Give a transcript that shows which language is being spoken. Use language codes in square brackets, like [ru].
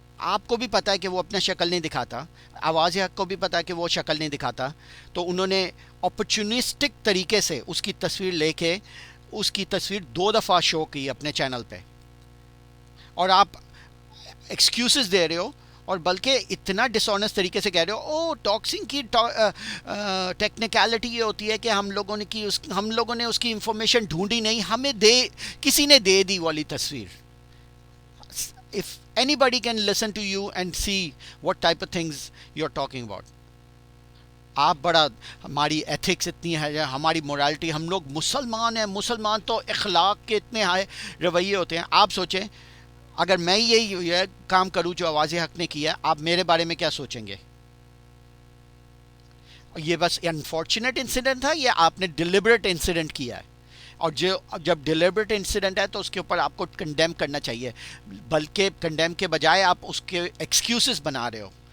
[ur] آپ کو بھی پتہ ہے کہ وہ اپنا شکل نہیں دکھاتا, آواز حق کو بھی پتہ ہے کہ وہ شکل نہیں دکھاتا, تو انہوں نے اپرچونسٹک طریقے سے اس کی تصویر لے کے اس کی تصویر 2 دفعہ شو کی اپنے چینل پہ, اور آپ ایکسکیوزز دے رہے ہو, اور بلکہ اتنا ڈس آنیسٹ طریقے سے کہہ رہے ہو ڈاکسنگ کی ٹیکنیکلٹی یہ ہوتی ہے کہ ہم لوگوں نے اس کی انفارمیشن ڈھونڈی نہیں, ہمیں کسی نے دے دی والی تصویر. [en] If anybody can listen to you and see what type of things you're talking about. [ur] آپ بڑا ہماری ایتھکس اتنی ہے, ہماری مورالٹی, ہم لوگ مسلمان ہیں, مسلمان تو اخلاق کے اتنے ہائے رویے ہوتے ہیں. آپ سوچیں اگر میں یہی کام کروں جو آواز حق نے کیا, آپ میرے بارے میں کیا سوچیں گے؟ یہ بس انفارچونیٹ انسیڈنٹ تھا یا آپ نے ڈیلیبریٹ انسیڈنٹ کیا ہے؟ اور جب ڈیلیبریٹ انسیڈنٹ ہے تو اس کے اوپر آپ کو کنڈیم کرنا چاہیے, بلکہ کنڈیم کے بجائے آپ اس کے ایکسکیوزز بنا رہے ہو.